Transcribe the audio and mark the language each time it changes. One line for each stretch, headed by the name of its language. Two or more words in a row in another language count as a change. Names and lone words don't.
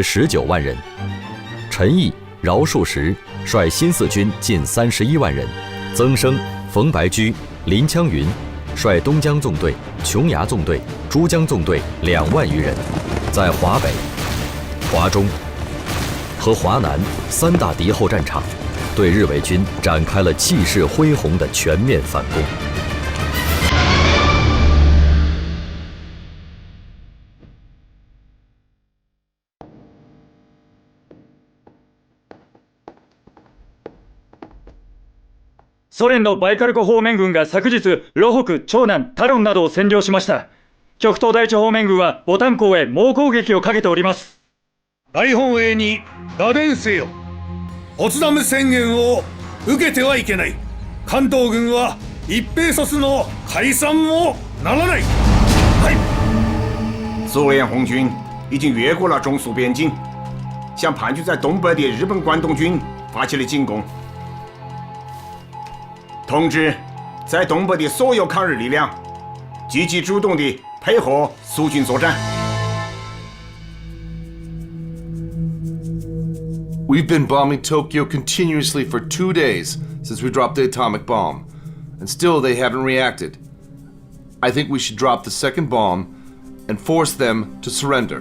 Chinese: 19 万人，陈毅、饶漱石率新四军近31万人，曾生、冯白驹、林枪云率东江纵队、琼崖纵队、珠江纵队2万余人，在华北、华中和华南3大敌后战场，对日伪军展开了气势恢宏的全面反攻。
Japanese: ソ連のバイカル湖方面軍が昨日、ロホク、長南、タロンなどを占領しました。極東第一方面軍はボタン港へ猛攻撃をかけております。大本営に打電せよ。ポツダム宣言を受けてはいけない。関東軍は一兵卒の解散もならない。
Chinese: 苏联红军已经越过了中苏边境，向盘踞在东北的日本关东军发起了进攻。通知在东北的所有抗日力量，积极主动地配合苏军作战。
English: We've been bombing Tokyo continuously for 2 days since we dropped the atomic bomb, and still they haven't reacted. I think we should drop the second bomb and force them to surrender.